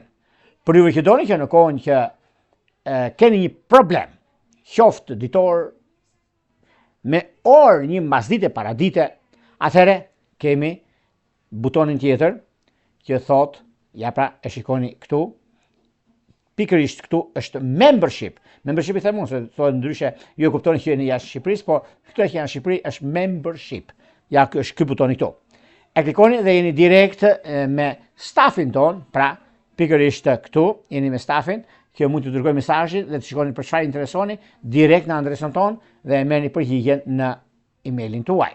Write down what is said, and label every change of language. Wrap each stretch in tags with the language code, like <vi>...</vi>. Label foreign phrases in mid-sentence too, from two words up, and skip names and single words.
<sq>Por juve që doni që në kohën që keni një problem, qoftë ditor, me orë një mbasdite paradite, atëherë kemi butonin tjetër që thot, ja pra e shikoni këtu, pikërisht këtu është membership. Membership i them unë, se thotë ndryshe, ju e kuptoni që jeni jashtë Shqipërisë, po këtu që janë në Shqipëri është membership. Ja është ky butoni këtu. E klikoni dhe jeni direkt me stafin ton, pra pikërisht këtu jeni me stafin, që mund të dërgoj mesazhin dhe të shikoni për çfarë interesoni direkt në adresën ton dhe merrni përgjigjen në emailin tuaj.</sq>